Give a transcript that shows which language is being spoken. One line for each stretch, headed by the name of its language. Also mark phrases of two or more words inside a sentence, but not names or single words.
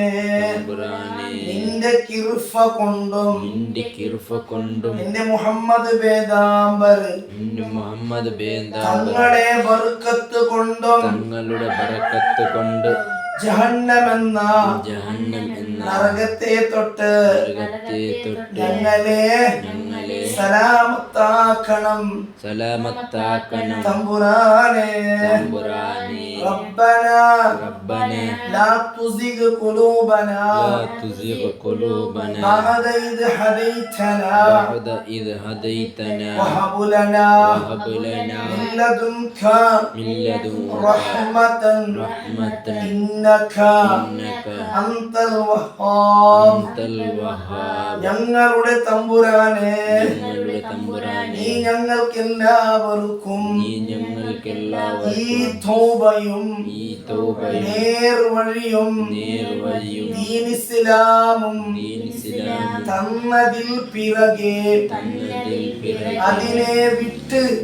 Malayalam: നിന്റെ കിർഫ കൊണ്ടും നിന്റെ മുഹമ്മദ് ബേദാംബർ തങ്ങളുടെ ബർക്കത്ത് കൊണ്ടും ജഹന്നമെന്ന നരകത്തെ തൊട്ട് ഞങ്ങളെ സലാമത്താക്കണം തമ്പുരാനെ.
Arabic: ربنا لا تزغ قلوبنا بعد إذ هديتنا وهب لنا من لدنك رحمة إنك أنت الوهاب.
Malayalam: ഞങ്ങളുടെ തമ്പുരാനെ നീ ഞങ്ങൾക്കെല്ലാവർക്കും ഈ തൗബയും നേർവഴിയും ദീനിസ്ലാമും തന്നതിൽ പിറകെ അതിനെ വിട്ട്